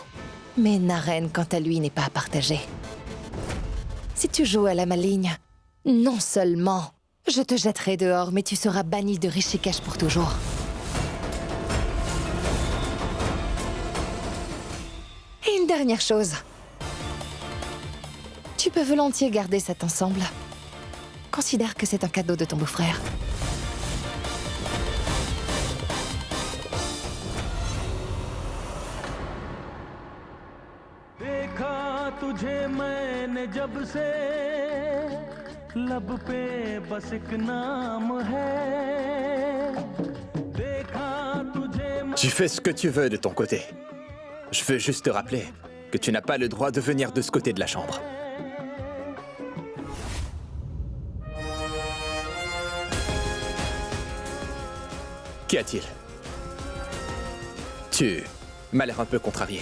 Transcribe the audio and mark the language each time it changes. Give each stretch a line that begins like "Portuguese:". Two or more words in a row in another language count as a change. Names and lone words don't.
French: Mais Naren, quant à lui, n'est pas à partager. Si tu joues à la maligne, non seulement je te jetterai dehors, mais tu seras banni de Rishikesh pour toujours. Et une dernière chose. Tu peux volontiers garder cet ensemble. Considère que c'est un cadeau de ton beau-frère.
Hindi: तुझे मैंने जब से लब पे बस एक नाम है देखा तुझे
French: Tu fais ce que tu veux de ton côté. Je veux juste te rappeler que tu n'as pas le droit de venir de ce côté de la chambre. Qu'y a-t-il? Tu m'as l'air un peu contrarié.